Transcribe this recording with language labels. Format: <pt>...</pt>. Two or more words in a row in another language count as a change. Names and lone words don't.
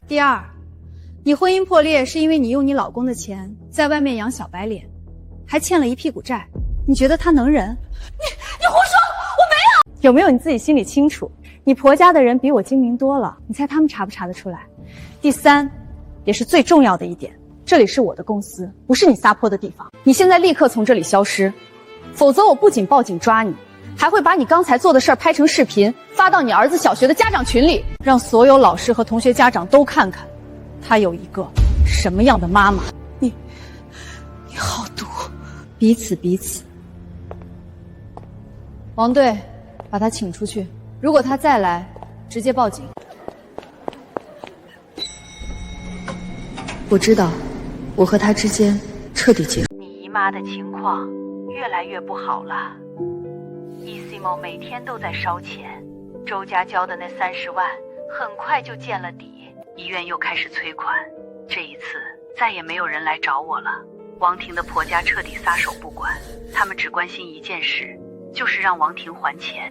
<zh>第二，你婚姻破裂是因为你用你老公的錢在外面養小白臉，還欠了一屁股債，你覺得他能忍？你胡說，我沒有。有沒有你自己心裡清楚？你婆家的人比我精明多了，你猜他們查不查得出來？第三，也是最重要的一點，這裡是我的公司，不是你撒潑的地方。你現在立刻從這裡消失，否則我不僅報警抓你，還會把你剛才做的事兒拍成視頻，發到你兒子小學的家長群裡，讓所有老師和同學家長都看看，他有一個什麼樣的媽媽。你好毒，彼此。王隊，把他請出去，如果他再來，直接報警。我知道，我和他之間徹底結束。你姨媽的情況越來越不好了。ECMO 每天都在燒錢，周家交的那30萬很快就見了底，醫院又開始催款。這一次再也沒有人來找我了。王婷的婆家徹底撒手不管，他們只關心一件事，就是讓王婷還錢。</zh>